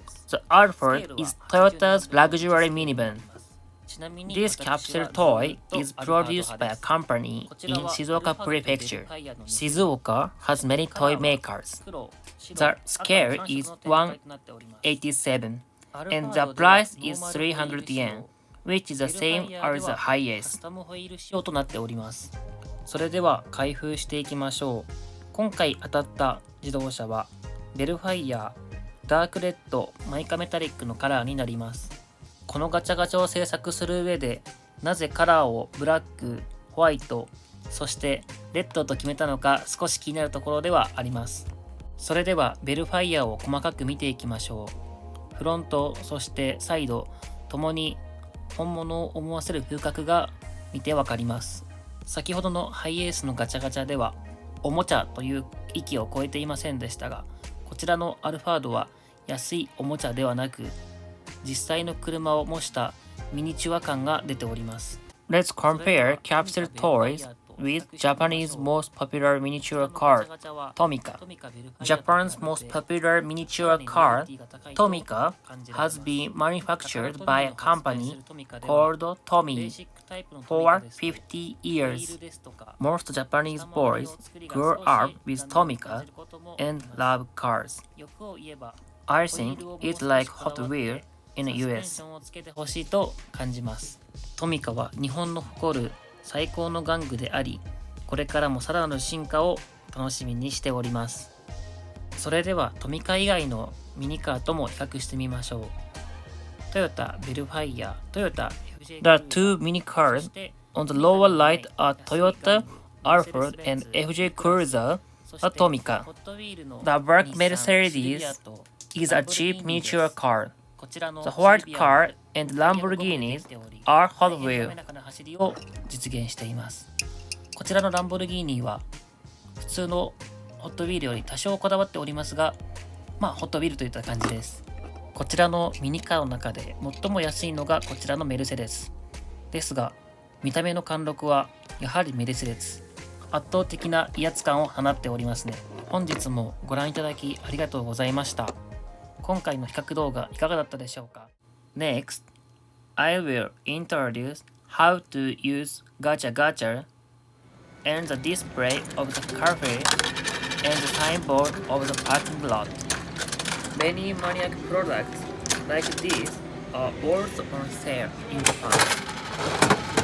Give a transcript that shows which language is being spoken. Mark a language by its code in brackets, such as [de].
[en] The Alphard is Toyota's luxury minivan. This capsule toy is produced by a company in Shizuoka Prefecture. Shizuoka has many toy makers. The scale is 187 and the price is 300 yen, which is the same as the highest. [ja] となっております。それでは開封していきましょう。今回当たった自動車はベルファイヤー、ダークレッド、マイカメタリックのカラーになります。このガチャガチャを制作する上でなぜカラーをブラック、ホワイト、そしてレッドと決めたのか少し気になるところではあります。それではベルファイヤーを細かく見ていきましょう。フロント、そしてサイドともに本物を思わせる風格が見てわかります。先ほどのハイエースのガチャガチャではおもちゃという域を超えていませんでしたが、こちらのアルファードは安いおもちゃではなく実際の車を模したミニチュア感が出ております。 [en] Let's compare capsule toys with Japanese most popular miniature car, MoCA. Japan's most popular miniature car, MoCA, has been manufactured by a company called Tommy for 50 years. Most Japanese boys grew up with MoCA and love cars. I think it's like Hot Wheels in the US. [ja] 欲しいと感じます。 MoCAは日本の誇る最高の玩具であり、これからもさらなる進化を楽しみにしております。それではMoCA以外のミニカーとも比較してみましょう。トヨタベルファイヤー、トヨタ [en] The two mini cars on the lower right are Toyota Alphard and FJ Cruiser, a MoCA. The black Mercedes is a cheap miniature car. The white car and Lamborghinis are Hot Wheels [ja] を実現しています。こちらのランボルギーニは普通のホットウィールより多少こだわっておりますが、ホットウィールといった感じです。こちらのミニカーの中で最も安いのがこちらのメルセデスですが、見た目の貫禄はやはりメルセデス。圧倒的な威圧感を放っておりますね。本日もご覧いただきありがとうございました。今回の比較動画いかがだったでしょうか。 [en] Next, I will introduce how to use Gacha-Gacha and the display of the cafe and the signboard of the parking lot. Many maniac products like these are also on sale in Japan.